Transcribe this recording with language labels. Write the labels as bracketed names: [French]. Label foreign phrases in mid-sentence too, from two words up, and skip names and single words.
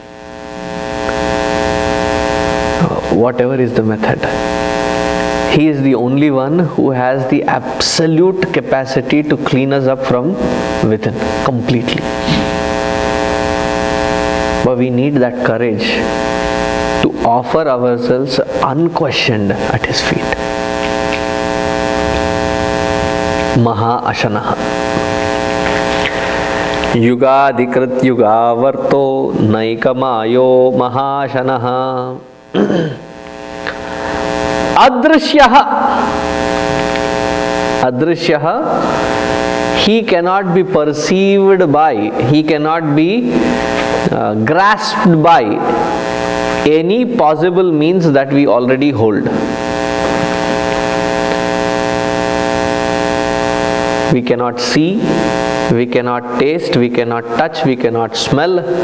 [English] Whatever is the method, he is the only one who has the absolute capacity to clean us up from within completely. But we need that courage to offer ourselves unquestioned at his feet. [Sanskrit] Maha Ashanaha. Yugadikrit yugavarto naikamayo mahashanaha. Adrishyaha. Adrishyaha, [English] he cannot be perceived by, he cannot be grasped by any possible means that we already hold. We cannot see, we cannot taste, we cannot touch, we cannot smell.